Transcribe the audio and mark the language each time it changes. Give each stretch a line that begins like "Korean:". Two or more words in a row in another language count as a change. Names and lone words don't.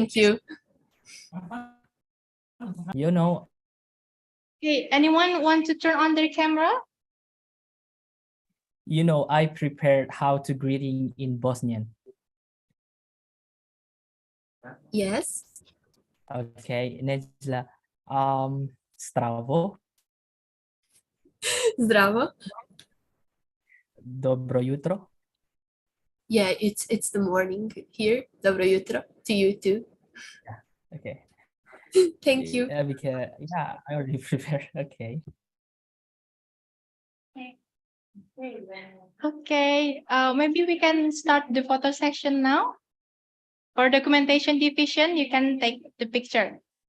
English: Thank you. You know, Okay, anyone want to turn on their camera? I prepared how to greeting in Bosnian. Yes. Okay, Nejla. Zdravo,
Bosnian: Zdravo. dobro jutro.
English: Yeah, it's the morning here.
Bosnian: Dobro jutro
English: to you too. Okay. Thank you. Because I already prepared. Okay. Okay, maybe we can start the photo session now. For documentation division, you can take the picture.